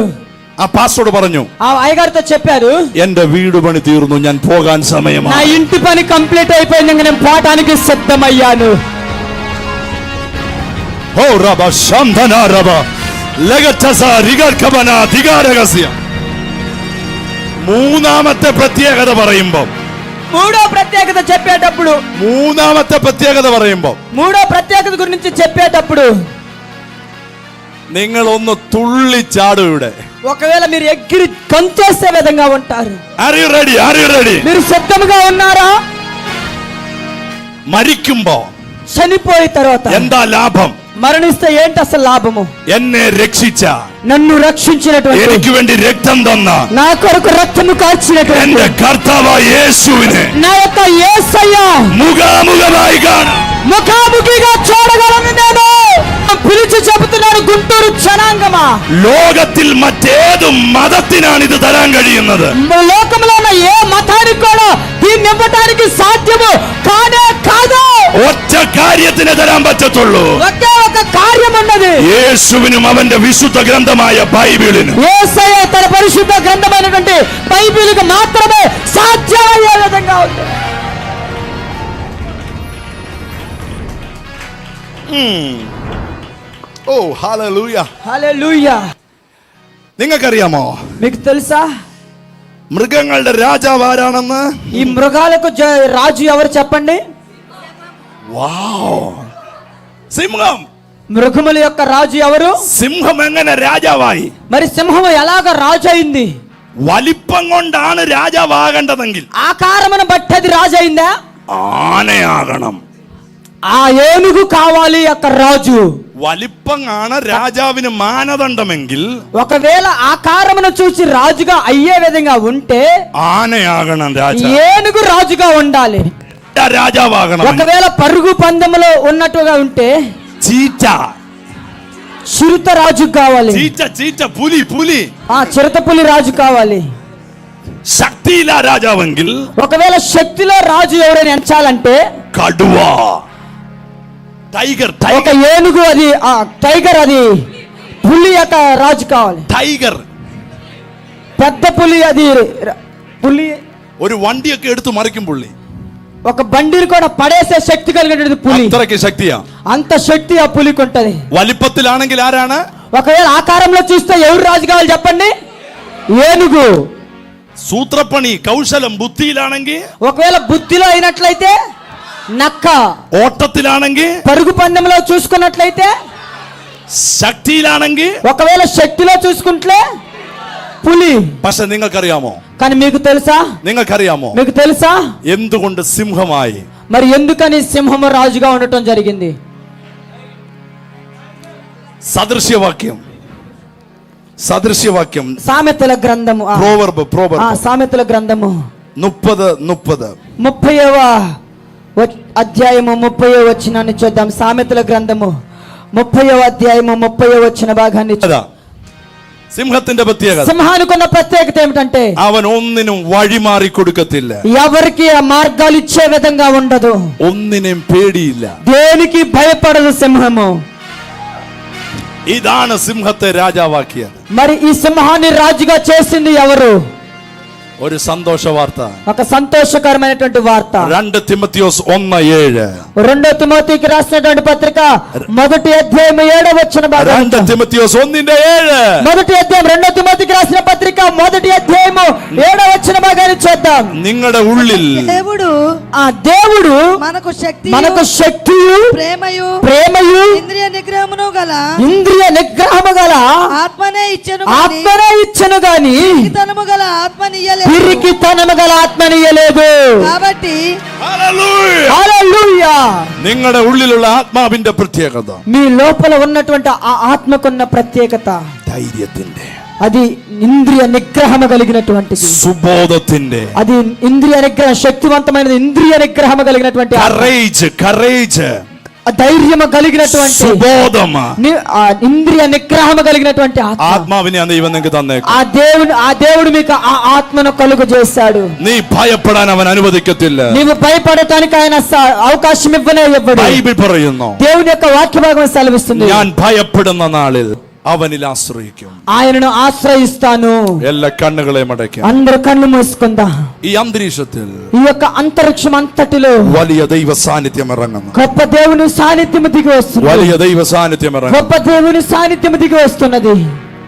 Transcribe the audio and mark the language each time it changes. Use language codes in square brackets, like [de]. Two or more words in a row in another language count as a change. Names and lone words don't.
[ml] ആ പാസ്റ്ററോട് പറഞ്ഞു, [te] ఆ అయ్యగారితో చెప్పారు, [ml] എന്റെ വീട് പണി തീർന്നു, ഞാൻ പോകാൻ [te] నా [ml] സമയമായി. [te] ఇంటి పని కంప్లీట్ అయిపోయింది, ఇంకా నేను పోవటానికి సిద్ధమయ్యాను. ഓ റബ ശാന്തന റബ ലഗതസ റിഗർകബന ദിഗാരഗസ്യ. [ml] മൂന്നാമത്തെ പ്രത്യേകത പറയുമ്പോൾ, [te] మూడో ప్రత్యేకత చెప్పేటప్పుడు [ml] മൂന്നാമത്തെ പ്രത്യേകത പറയുമ്പോൾ [te] మూడో ప్రత్యేకత గురించి చెప్పేటప్పుడు [ml] നിങ്ങൾ ഒന്ന് തുള്ളിച്ചാടും ഇവിടെ. [te] ఒకవేళ మీరు ఎగిరి కంచేసే విధంగా ఉంటారు. [en] Are you ready? Are you ready? [te] మీరు సిద్ధంగా ఉన్నారా? [ml] മരിക്കുമ്പോ [te] చనిపోయిన తర్వాత [ml] എന്താ ലാഭം? [te] మరణిస్తే ఏంటి అసలు లాభము? [ml] എന്നെ രക്ഷിച്ച, [te] నన్ను రక్షించినటువంటి, [ml] എനിക്ക് വേണ്ടി രക്തം തന്ന [te] నా కొరకు రక్తము కార్చినటువంటి [ml] എന്റെ കർത്താവായ യേശുവിനെ [te] నా యొక్క యేసయ్య [ml] മുഖാമുഖമായി കാണാം. [te] ముఖాముఖిగా చూడగలను. నేను పిలిచి చెబుతున్నాను, గుంటూరు జనాంగమా, [ml] ലോകത്തിൽ മറ്റേതു മതത്തിനാണ് ഇത് തരാൻ കഴിയുന്നത്. [te] లోకంలో ఉన్న ఏ మతానికి కూడా దీన్ని ఇవ్వటానికి సాధ్యము కానే కాదు. [ml] ഒറ്റ കാര്യത്തിന് തരാൻ പറ്റത്തുള്ളൂ. [te] ఒకే ఒక కార్యం ఉన్నది. [ml] യേശുവിനും അവന്റെ വിശുദ്ധ ഗ്രന്ഥമായ ബൈബിളിനും. [te] యేసయ్య తన పరిశుద్ధ గ్రంథమైనటువంటి బైబిలుకు మాత్రమే సాధ్యమయ్యే విధంగా ఉంది. [ml] ഓ ഹല്ലേലൂയ. [te] హల్లెలూయా. [ml] നിങ്ങൾക്കറിയാമോ [te] మీకు తెలుసా [ml] മൃഗങ്ങളുടെ രാജാവ് ആരാണെന്ന്? [te] ఈ మృగాలకు రాజు ఎవరు చెప్పండి? [ml] വാവ്, സിംഹം. [te] మృగముల యొక్క రాజు ఎవరు? [ml] സിംഹം എങ്ങനെ രാജാവായി? [te] మరి సింహం ఎలాగ రాజు అయింది? [ml] വലിപ്പം കൊണ്ടാണ് രാജാവാകേണ്ടതെങ്കിൽ [te] ఆకారమును బట్టి అది రాజు అయిందా? [ml] ആനയാകണം. [te] ఆ ఏనుగు కావాలి యొక్క రాజు. [ml] വലിപ്പം ആണ് രാജാവിന് മാനദണ്ഡമെങ്കിൽ, [te] ఒకవేళ ఆకారమును చూసి రాజుగా అయ్యే విధంగా ఉంటే [ml] ആനയാകണം രാജാ. [te] ఏనుగు రాజుగా ఉండాలి. [ml] രാജാവാകണം. [te] ఒకవేళ పరుగు పందెములో ఉన్నట్టుగా ఉంటే [ml] ചീറ്റ, [te] చిరుత రాజు కావాలి. [ml] ചീറ്റ, ചീറ്റ, പുലി, പുലി. [te] ఆ చిరుతపులి రాజు కావాలి. [ml] ശക്തിയില്ല രാജാവെങ്കിൽ, [te] ఒకవేళ శక్తిలో రాజు ఎవరైనా ఎంచాలంటే [ml] കടുവ, ടൈഗർ, [te] ఒక [ml] ടൈഗർ, [te] ఏనుగు, అది ఆ టైగర్, అది పులి యొక్క రాజు కావాలి. [ml] ടൈഗർ. [te] పెద్ద పులి, అది పులి. [ml] ഒരു വണ്ടിയൊക്കെ എടുത്തു മറിക്കും പുള്ളി. [te] ఒక బండిని కూడా పడేసే శక్తి కలిగినటువంటి పులి. [ml] അത്രയ്ക്ക് ശക്തിയാ. [te] అంత శక్తి ఆ పులికి ఉంటది. [ml] വലിപ്പത്തിലാണെങ്കിൽ ആരാണ്? [te] ఒకవేళ ఆకారంలో చూస్తే ఎవరు రాజు కావాలి చెప్పండి? ఏనుగు. [ml] സൂത്രപ്പണി, കൗശലം, ബുദ്ധിയിലാണെങ്കിൽ, [te] ఒకవేళ బుద్ధిలో అయినట్లయితే నక్క. [ml] ഓട്ടത്തിലാണെങ്കിൽ, [te] పరుగు పందెంలో చూసుకున్నట్లయితే, [ml] ശക്തിയിലാണെങ്കിൽ. [te] ఒకవేళ శక్తిలో చూసుకుంటే పులి. [ml] പക്ഷെ നിങ്ങൾക്കറിയാമോ? [te] కానీ మీకు తెలుసా? [ml] നിങ്ങൾക്കറിയാമോ [te] మీకు తెలుసా [ml] എന്തുകൊണ്ട് സിംഹമായി? [te] మరి ఎందుకని సింహము రాజుగా ఉండటం జరిగింది? [ml] സദൃശ്യവാക്യം, സദൃശ്യവാക്യം, [te] సామెతల గ్రంథము. [en] proverb, proverb [te] సామెతల గ్రంథము 30:30. 30వ అధ్యాయము 30వ వచనాన్ని చూద్దాం. సామెతల గ్రంథము 30వ అధ్యాయము 30వ వచన భాగాన్ని [ml] അതാ സിംഹത്തിന്റെ പ്രത്യേകത. [te] సింహానికున్న ప్రత్యేకత ఏమిటంటే [ml] അവൻ ഒന്നിനും വഴിമാറി കൊടുക്കത്തില്ല, [te] ఎవరికి ఆ మార్గాలు ఇచ్చే విధంగా ఉండదు, [ml] ഒന്നിനും പേടിയില്ല. [te] దేనికి భయపడదు సింహము. [ml] ഇതാണ് സിംഹത്തെ രാജാവാക്കിയത്. [te] మరి ఈ సింహాన్ని రాజుగా చేసింది ఎవరు? [ml] ഒരു സന്തോഷ വാർത്ത. [te] ఒక సంతోషకరమైనటువంటి వార్త. [ml] 2 തിമോഥെയോസ് 1:7. [te] 2 తిమోతికి రాసినటువంటి పత్రిక 1వ అధ్యాయం 7వ వచన భాగం. [ml] 2 తిమోథెయోస్ 1:7. [te] 1వ అధ్యాయం 2 తిమోతికి రాసిన పత్రిక 1వ అధ్యాయం 7వ వచన భాగాన్ని చూద్దాం. [ml] നിങ്ങളുടെ ഉള്ളിൽ [te] దేవుడు ఆ దేవుడు మనకు శక్తి, మనకు శక్తియు, ప్రేమయు, ప్రేమయు, ఇంద్రియ నిగ్రహమును గల ఇంద్రియ నిగ్రహము గల ఆత్మనే ఇచ్చెను, ఆత్మనే ఇచ్చెను గాని ఇతనము గల ఆత్మనియ్యలేదు. పిరికితనము గల ఆత్మనియలేదు. కాబట్టి Hallelujah. హల్లెలూయా. [ml] നിങ്ങളുടെ ഉള്ളിലുള്ള ആത്മാവിന്റെ പ്രത്യേകത [te] మీ లోపల ఉన్నటువంటి ఆ ఆత్మకున్న ప్రత్యేకత [ml] ധൈര്യത്തിന്റെ, [te] అది ఇంద్రియ నిగ్రహము కలిగినటువంటిది. [ml] സുബോധത്തിന്റെ, [te] అది ఇంద్రియ నిగ్రహం, శక్తివంతమైనది. ఇంద్రియ నిగ్రహము కలిగినటువంటి ఆత్మ. కరేజ్, ధైర్యము కలిగినటువంటి [ml] സുബോധം. [te] ఆ ఇంద్రియ నిగ్రహము కలిగినటువంటి ఆత్మ. [ml] ആത്മാവിനെ ദൈവം നിങ്ങൾക്ക് തന്നേക്കും. [te] ఆ దేవుడు మీకు ఆ ఆత్మను కలుగు చేశాడు. [ml] നീ ഭയപ്പെടാൻ അവൻ അനുവദിക്കത്തില്ല. [te] నీవు భయపడటానికి ఆయన అవకాశం ఇవ్వడు. [ml] ബൈബിൾ പറയുന്നു, [te] దేవుని యొక్క వాక్య భాగం సెలవిస్తుంది, [ml] ഞാൻ ഭയപ്പെടുന്ന നാളിൽ അവനിൽ ആശ്രയിക്കും. [te] ఆయనను ఆశ్రయిస్తాను. [ml] എല്ലാ കണ്ണുകളെയും അടയ്ക്കാം. [te] అందరూ కళ్ళు మూసుకుందాం. [ml] ഈ അന്തരീക്ഷത്തിൽ [te] ఈ యొక్క అంతరిక్షం అంతటిలో [ml] വലിയ ദൈവ സാന്നിധ്യം ഇറങ്ങുന്നു. [te] గొప్ప దేవుని సాన్నిధ్యం దిగి వస్తుంది. [ml] വലിയ ദൈവ സാന്നിധ്യം ഇറങ്ങുന്നു. [te] గొప్ప దేవుని సాన్నిధ్యం దిగి వస్తున్నది.